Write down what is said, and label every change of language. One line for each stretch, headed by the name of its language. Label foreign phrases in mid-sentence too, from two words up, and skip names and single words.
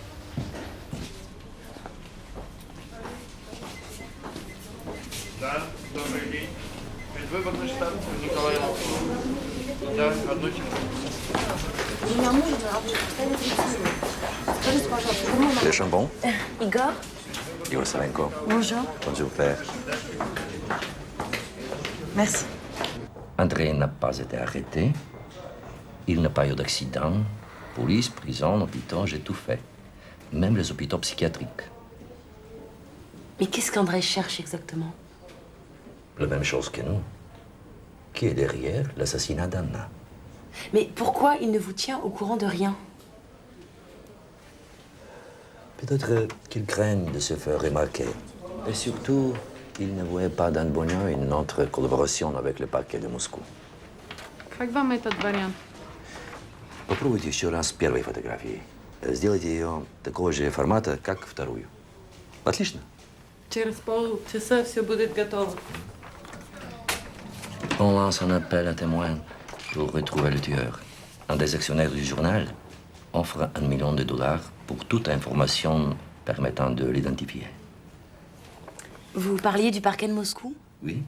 Russian: Да, добрый день. Предвыборный штаб Николая Лаврова. Да, одну секунду. Меня мужа оставили 30 минут. Скажите, пожалуйста, кому
French: Les Chambon, Igor? Igor Salenko. Bonjour. Bonjour, père. Merci. André n'a pas été arrêté. Il n'a pas eu d'accident. Police, prison, hôpital, j'ai tout fait. Même les hôpitaux psychiatriques. Mais qu'est-ce qu'André cherche exactement? La même chose que nous. Qui est derrière l'assassinat d'Anna? Mais pourquoi il ne vous tient au courant de rien? Peut-être qu'ils craignent de se faire remarquer. Et surtout, ils ne voient pas d'un bon oeil notre collaboration avec le parquet de Moscou.
Russian: Как вам этот вариант? Попробуйте еще раз с первой фотографией. Сделайте ее такого же формата, как вторую. Отлично. Через полчаса все будет готово.
French: On lance un appel à témoins pour retrouver le tueur. Un des actionnaires du journal offre $1 million pour toute information permettant de l'identifier. Vous parliez du parquet de Moscou? Oui.